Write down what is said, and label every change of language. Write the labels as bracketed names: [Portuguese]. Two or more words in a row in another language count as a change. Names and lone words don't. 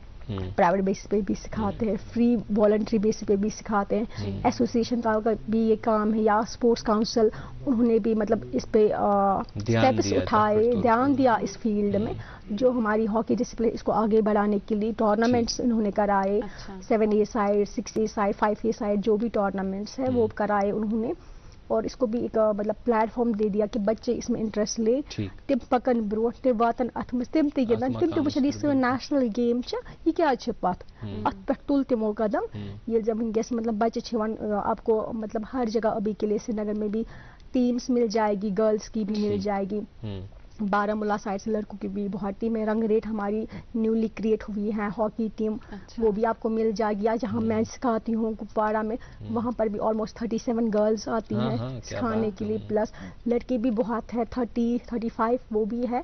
[English] private base [Urdu] پہ بھی سکھاتے ہیں, [English] free voluntary base [Urdu] پہ بھی سکھاتے ہیں. ایسوسیشن کا بھی یہ کام ہے, یا [English] sports council, [Urdu] انہوں نے بھی مطلب اس پہ اسٹیپس اٹھائے, دھیان دیا اس فیلڈ میں. جو ہماری [English] hockey discipline [Urdu] اس کو آگے بڑھانے کے لیے ٹورنامنٹس انہوں نے کرائے, 7A سائڈ, 6A سائڈ, 5A سائڈ, جو بھی ٹورنامنٹس ہیں وہ کرائے انہوں نے. اور اس کو بھی ایک مطلب پلیٹ فارم دے دیا کہ بچے اس میں انٹرسٹ لے, [Kashmiri] تم پکن برو, تم واتن ات مز, تم تہ گندن, تم تہ وچھن یہ سن نیشنل گیم یہ کیا پت ات پہ تل تمو قدم. [Urdu] یہ جب ونکس مطلب بچے آپ کو مطلب ہر جگہ ابھی کے لیے سری نگر میں بھی ٹیمس مل جائے گی, گرلس کی بھی مل جائے گی. بارہمولہ سائڈ سے لڑکوں کی بھی بہت ٹیم ہے. رنگ ریٹ ہماری نیولی کریٹ ہوئی ہے [English] hockey team, [Urdu] وہ بھی آپ کو مل جائے گی. یا جہاں میں سکھاتی ہوں کپواڑہ میں, وہاں پر بھی آلموسٹ 37 گرلس آتی ہیں سکھانے کے لیے, پلس لڑکے بھی بہت ہے, 30-35 وہ بھی ہے.